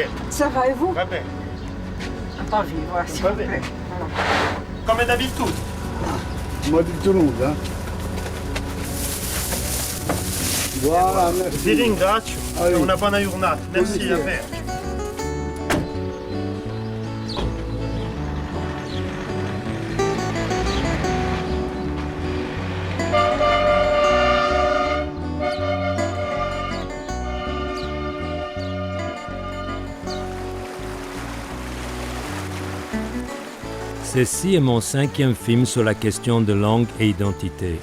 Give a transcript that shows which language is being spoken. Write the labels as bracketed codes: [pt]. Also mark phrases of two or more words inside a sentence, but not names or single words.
[fr] Ça va et vous? [it] Va bene. [fr] Attends, je vais voir s'il [it] Va [fr] vous [it] bene. [fr] plaît. [it] Come d'abitudine. Ma tenuta? [fr] Voilà, merci. [it] Vi ringrazio. [fr] Ah, oui. [it] Una buona giornata. Merci, Buonasera. a bene. [fr] Ceci est mon 5e film sur la question de langue et identité.